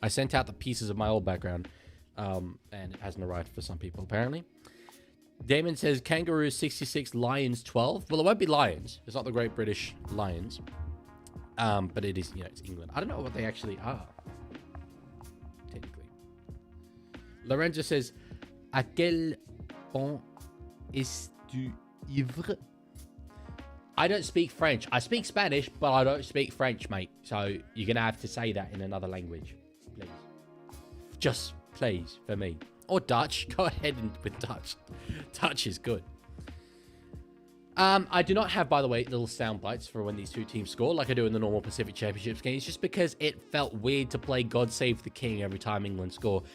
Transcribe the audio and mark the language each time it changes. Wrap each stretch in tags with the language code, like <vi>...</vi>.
<en>I sent out the pieces of my old background, and it hasn't arrived for some people, apparently. Damon says, Kangaroos 66, Lions 12. Well, it won't be Lions. It's not the Great British Lions. But it is, it's England. I don't know what they actually are, technically. Lorenzo says,</en> <fr>à quel point es-tu ivre?</fr> <en>I don't speak French. I speak Spanish, but I don't speak French, mate. So you're going to have to say that in another language. Please. Just please, for me. Or Dutch. Go ahead with Dutch. Dutch is good. I do not have, by the way, little sound bites for when these two teams score like I do in the normal Pacific Championships games, just because it felt weird to play God Save the King every time England score.</en>